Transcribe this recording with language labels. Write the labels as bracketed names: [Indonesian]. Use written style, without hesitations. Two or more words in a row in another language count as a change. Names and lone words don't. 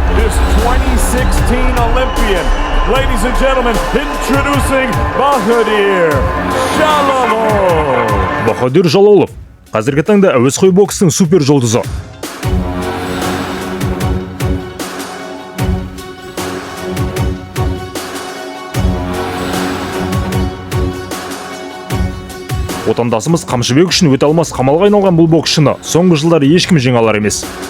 [English] Belarus 2016 Olympian. Ladies and gentlemen, introducing Bahadur Jalolov. [Kazakh] Bahadur Jalolov қазіргі таңда әуесқой бокстың супер жұлдызы. Отандасымыз Қамшыбек үшін өте алмас қамалға айналған бұл боксшыны соңғы жылдары ешкім жеңе алар емес.